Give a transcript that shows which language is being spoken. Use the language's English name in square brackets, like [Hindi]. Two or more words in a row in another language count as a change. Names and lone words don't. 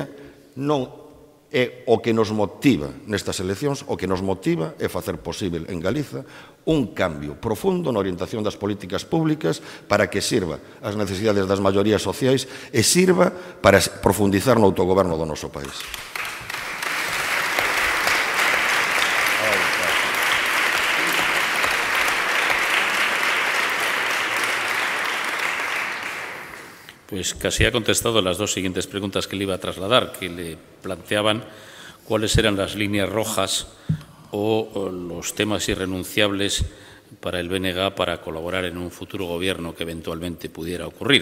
[Galician] Non é o que nos motiva nestas eleccións, o que nos motiva é facer posible en Galiza un cambio profundo na orientación das políticas públicas para que sirva ás necesidades das maiorías sociais e sirva para profundizar no autogoberno do noso país. [Spanish] Pues casi ha contestado las dos siguientes preguntas que le iba a trasladar, que le planteaban cuáles eran las líneas rojas o los temas irrenunciables para el BNG para colaborar en un futuro gobierno que eventualmente pudiera ocurrir.